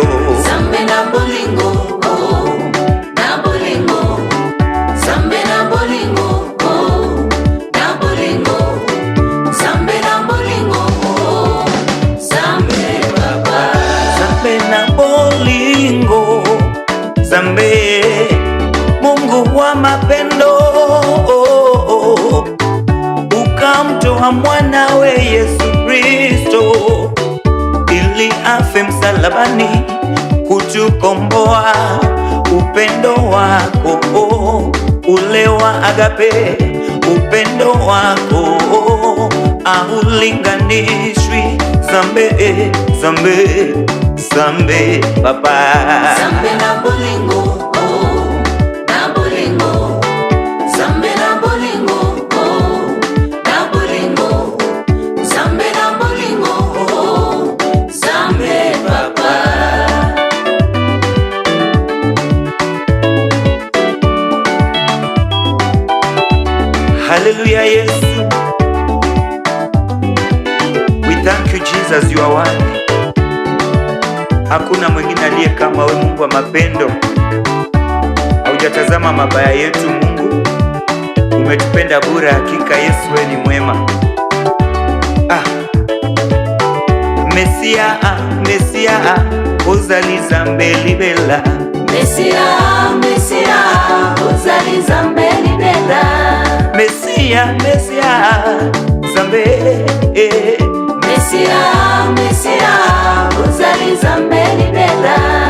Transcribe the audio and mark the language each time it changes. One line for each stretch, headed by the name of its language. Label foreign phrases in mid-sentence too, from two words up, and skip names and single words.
Lingala: Zambe na bolingo, na bolingo, Zambe na bolingo, na bolingo, Zambe na bolingo, Zambe papa. Zambe na bolingo,
Swahili: Zambe Mungu wa mapendo, ukamtoa mwanawe Yesu Kristo ili afe msalabani kutukomboa. Upendo wako ule wa agape, upendo wako haulinganishwi.
Lingala: Zambe, Zambe, Zambe papa. Zambe na bolingo, na bolingo, Zambe na bolingo, na bolingo, Zambe na bolingo, Zambe papa.
Swahili: Hallelujah, Yesu.
English: We thank you Jesus, you are one.
Swahili: Hakuna mwingine aliye kama wewe, Mungu wa mapendo. Haujatazama mabaya yetu Mungu, umetupenda bure. Hakika Yesu wewe ni mwema. Mesia, Mesia,
Lingala: ozali Zambe libela. Mesia, Mesia, ozali Zambe libela. Mesia, Mesia, Zambe, Mesia, Mesia, ozali Zambe libela.